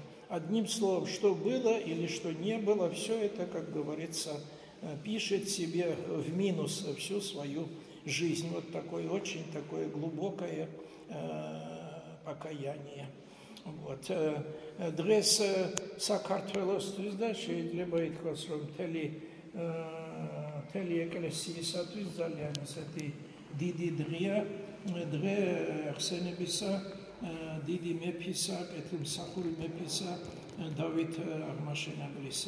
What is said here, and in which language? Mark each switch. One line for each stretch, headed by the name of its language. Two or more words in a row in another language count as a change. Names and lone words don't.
Russian: Одним словом, что было или что не было, все это, как говорится, пишет себе в минус всю свою жизнь. Вот такое очень такое глубокое покаяние. Вот.
Georgian: Дрес საქართველოსთვის და შეიძლება ითქვას, რომ მთელი ეკლესიისათვის ძალიან ესეთი დიდი დღეა, დღე ხსენებისა დიდი მეფისა, კეთილმსახური მეფისა დავით აღმაშენებლისა.